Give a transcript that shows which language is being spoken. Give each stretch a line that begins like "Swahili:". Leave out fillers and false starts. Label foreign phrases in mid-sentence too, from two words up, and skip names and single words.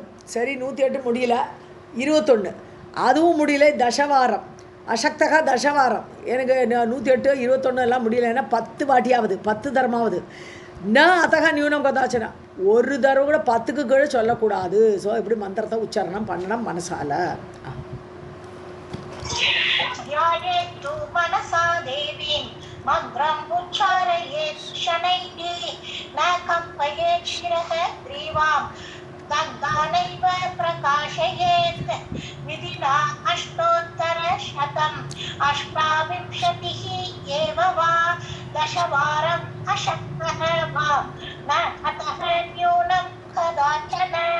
Tamil: சரி 108 முடியல, 21 அதுவும் முடியல.
Sanskrit: दशवारम् अशक्तः दशवारम्,
Tamil: எனக்கு 108 21 எல்லாம் முடியலைன்னா 10 வாட்டியாவது 10 தரமாவது.
Sanskrit: न अतः न्यूनं कदाचन
Tamil: ஒரு தடவை கூட 10க்கு கீழே சொல்லக்கூடாது. ஸோ இப்படி மந்திரத்தை உச்சாரணம் பண்ணணும் மனசால.
Sanskrit: ध्यायेत्तु मनसा देवीं मन्त्रम् उच्चारयेत् शनैः न कम्पयेत् शिरः ग्रीवां दग्धानैव प्रकाशयेत् विधिना अष्टोत्तरशतम् 28 एव वा दशवारम् अशक्तः वा न अतः न्यूनं कदाचन